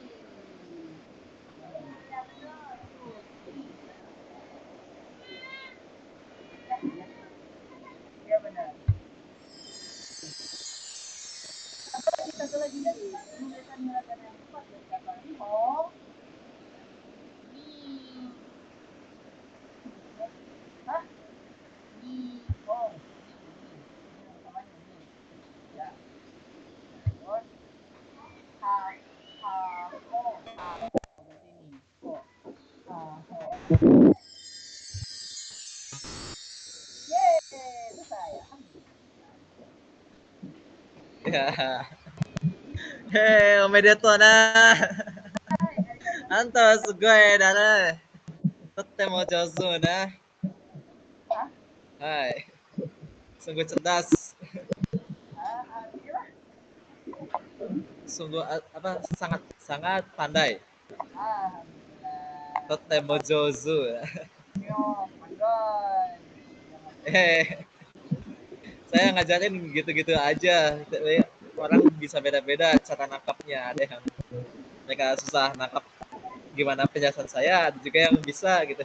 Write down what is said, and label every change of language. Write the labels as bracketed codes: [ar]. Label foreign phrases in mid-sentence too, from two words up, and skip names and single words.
[id] Sushi. Ya, ya. Iya benar. Satu lagi dari menyebutkan hiragana yang tepat dari kata ho. Ni. Hah? Ni. Oh, ni. Ni. Ini namanya ni. Ya. Terus ha. Ha. Ho. Ha. Berarti ni. Ho. Ha. Ho. Yeay, selesai. Alhamdulillah. Ya. Hei, [ja] おめでとうな. あんたすごいだね. とても上手な. Hah? [id] Hai. Sungguh cerdas. Alhamdulillah. Sungguh apa sangat sangat pandai. Alhamdulillah. [ja] とても上手. [id] Yo, pandai. Jangan Eh, saya ngajarin gitu-gitu aja. Orang bisa beda-beda cara nangkapnya. Ada yang mereka susah nangkap gimana penjelasan saya, ada juga yang bisa gitu.